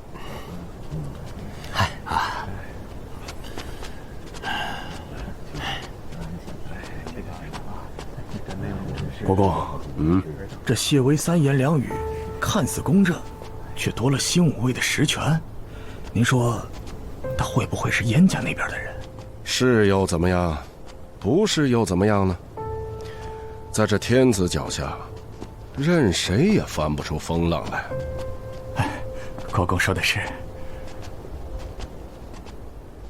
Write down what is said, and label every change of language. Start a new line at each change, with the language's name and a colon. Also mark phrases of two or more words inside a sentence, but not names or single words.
Chinese: 嗨啊！国公，這謝薇三言兩語，看似公正，卻奪了新武衛的實權。您說，他會不會是燕家那邊的人？是又怎麼樣？不是又怎麼樣呢？在這天子腳下，任誰也翻不出風浪來。哎，國公說的是。